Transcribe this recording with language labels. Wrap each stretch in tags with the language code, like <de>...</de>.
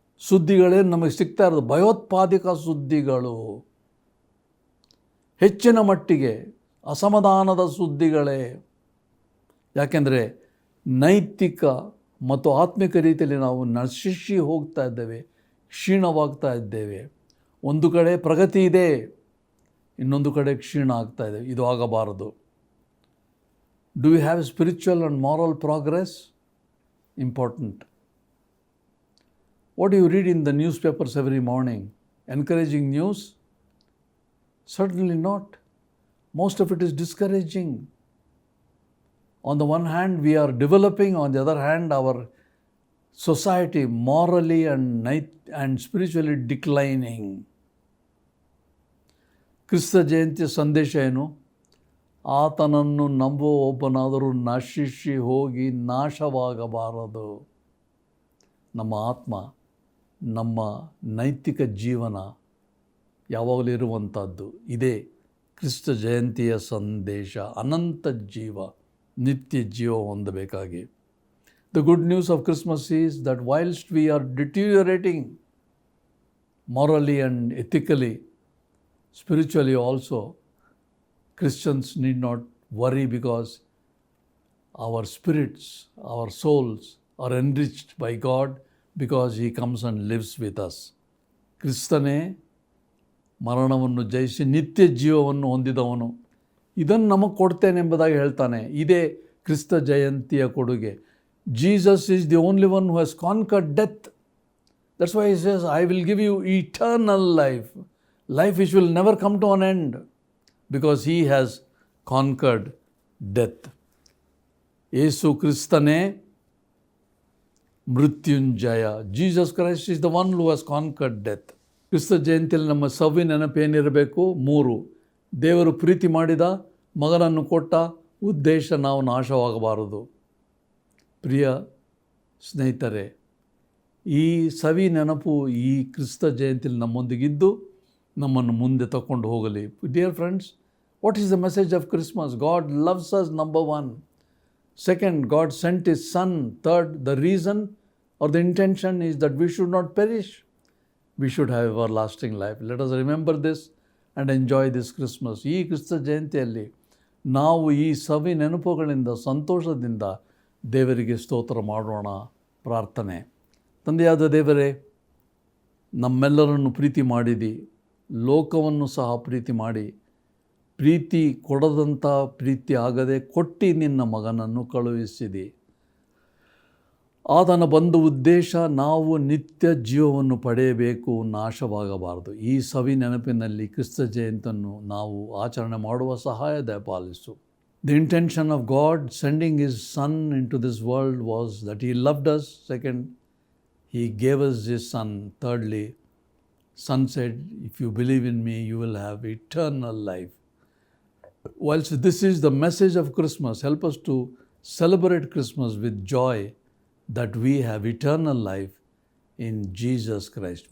<kn>ಸುದ್ದಿಗಳೇನು ನಮಗೆ ಸಿಗ್ತಾ ಇರೋದು? ಭಯೋತ್ಪಾದಕ ಸುದ್ದಿಗಳು, ಹೆಚ್ಚಿನ ಮಟ್ಟಿಗೆ ಅಸಮಾಧಾನದ ಸುದ್ದಿಗಳೇ. ಯಾಕೆಂದರೆ ನೈತಿಕ ಮತ್ತು ಆತ್ಮಿಕ ರೀತಿಯಲ್ಲಿ ನಾವು ನಶಿಸಿ ಹೋಗ್ತಾ ಇದ್ದೇವೆ, ಕ್ಷೀಣವಾಗ್ತಾ ಇದ್ದೇವೆ. ಒಂದು ಕಡೆ ಪ್ರಗತಿ ಇದೆ, ಇನ್ನೊಂದು ಕಡೆ ಕ್ಷೀಣ ಆಗ್ತಾ ಇದೆ. ಇದು ಆಗಬಾರದು.</kn> <en>Do we have spiritual and moral progress? Important. What do you read in the newspapers every morning? Encouraging news? Certainly not. Most of it is discouraging. On the one hand, we are developing, on the other hand, our society morally and spiritually declining.</en> <kn>ಕ್ರಿಸ್ತ ಜಯಂತಿಯ ಸಂದೇಶ ಏನು? ಆತನನ್ನು ನಂಬುವ ಒಬ್ಬನಾದರೂ ನಶಿಸಿ ಹೋಗಿ ನಾಶವಾಗಬಾರದು. ನಮ್ಮ ಆತ್ಮ, ನಮ್ಮ ನೈತಿಕ ಜೀವನ ಯಾವಾಗಲೂ ಇರುವಂಥದ್ದು. ಇದೇ ಕ್ರಿಸ್ತ ಜಯಂತಿಯ ಸಂದೇಶ. ಅನಂತ ಜೀವ, ನಿತ್ಯ ಜೀವ ಹೊಂದಬೇಕಾಗಿ.</kn> <en>The good news of Christmas is that whilst we are deteriorating morally and ethically, spiritually also, Christians need not worry because our spirits, our souls are enriched by God because He comes and lives with us.</en> <kn>ಕ್ರಿಸ್ತನೇ ಮರಣವನ್ನು ಜಯಿಸಿ ನಿತ್ಯ ಜೀವವನ್ನು ಹೊಂದಿದವನು. ಇದನ್ನು ನಮಗೆ ಕೊಡ್ತೇನೆಂಬುದಾಗಿ ಹೇಳ್ತಾನೆ. ಇದೇ ಕ್ರಿಸ್ತ ಜಯಂತಿಯ ಕೊಡುಗೆ.</kn> <en>Jesus is the only one who has conquered death. That's why He says, I will give you eternal life. Life which will never come to an end because He has conquered death.</en> <kn>ಯೇಸು ಕ್ರಿಸ್ತನೇ Mrityunjaya.</kn> <en>Jesus Christ is the one who has conquered death.</en> <kn>ಕ್ರಿಸ್ತ ಜಯಂತಿಯಲ್ಲಿ ನಮ್ಮ ಸವಿ ನೆನಪೇನಿರಬೇಕು? 3. ದೇವರು ಪ್ರೀತಿ ಮಾಡಿದ, ಮಗನನ್ನು ಕೊಟ್ಟ, ಉದ್ದೇಶ ನಾವು ನಾಶವಾಗಬಾರದು. ಪ್ರಿಯ ಸ್ನೇಹಿತರೆ, ಈ ಸವಿ ನೆನಪು ಈ ಕ್ರಿಸ್ತ ಜಯಂತಿಯಲ್ಲಿ ನಮ್ಮೊಂದಿಗಿದ್ದು ನಮ್ಮನ್ನು ಮುಂದೆ ತಗೊಂಡು ಹೋಗಲಿ.</kn> <en>Dear friends, what is the message of Christmas? God loves us, number 1. Second, God sent His Son. Third, the reason or the intention is that we should not perish. We should have everlasting life. Let us remember this and enjoy this Christmas.</en> <kn>ಈ ಕ್ರಿಸ್ತ ಜಯಂತಿಯಲ್ಲಿ ನಾವು ಈ ಸವಿ ನೆನಪುಗಳಿಂದ ಸಂತೋಷದಿಂದ ದೇವರಿಗೆ ಸ್ತೋತ್ರ ಮಾಡೋಣ. ಪ್ರಾರ್ಥನೆ. ತಂದೆಯಾದ ದೇವರೇ, ನಮ್ಮೆಲ್ಲರನ್ನು ಪ್ರೀತಿ ಮಾಡಿದಿ, ಲೋಕವನ್ನು ಸಹ ಪ್ರೀತಿ ಮಾಡಿ, ಪ್ರೀತಿ ಕೊಡದಂಥ ಪ್ರೀತಿ ಆಗದೆ ಕೊಟ್ಟು ನಿನ್ನ ಮಗನನ್ನು ಕಳುಹಿಸಿದಿ. ಆತನ ಬಂದ ಉದ್ದೇಶ ನಾವು ನಿತ್ಯ ಜೀವವನ್ನು ಪಡೆಯಬೇಕು, ನಾಶವಾಗಬಾರದು. ಈ ಸವಿ ನೆನಪಿನಲ್ಲಿ ಕ್ರಿಸ್ತ ಜಯಂತಿಯನ್ನು ನಾವು ಆಚರಣೆ ಮಾಡುವ ಸಹಾಯ ದಯಪಾಲಿಸು.</kn> <en>The intention of God sending His Son into this world was that He loved us. Second, He gave us His Son. Thirdly, Son said, if you believe in me, you will have eternal life. Whilst this is the message of Christmas, help us to celebrate Christmas with joy that we have eternal life in Jesus Christ.</en>